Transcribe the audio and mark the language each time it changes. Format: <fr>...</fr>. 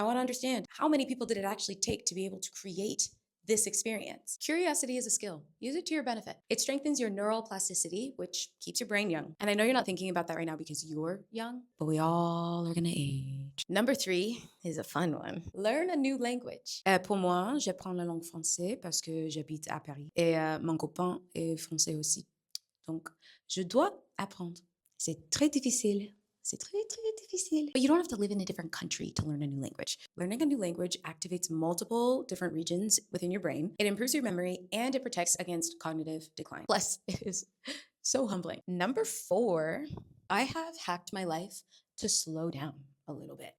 <en>I want to understand how many people did it actually take to be able to create this experience. Curiosity is a skill. Use it to your benefit. It strengthens your neural plasticity, which keeps your brain young. And I know you're not thinking about that right now because you're young, but we all are gonna age. Number 3 is a fun one. Learn a new language.</en> <fr>Pour moi, j'apprends la langue française parce que j'habite à Paris. Et mon copain est français aussi. Donc, je dois apprendre. C'est très difficile. C'est très, très difficile.</fr> <en>But you don't have to live in a different country to learn a new language. Learning a new language activates multiple different regions within your brain. It improves your memory and it protects against cognitive decline. Plus, it is so humbling. Number 4, I have hacked my life to slow down a little bit.</en>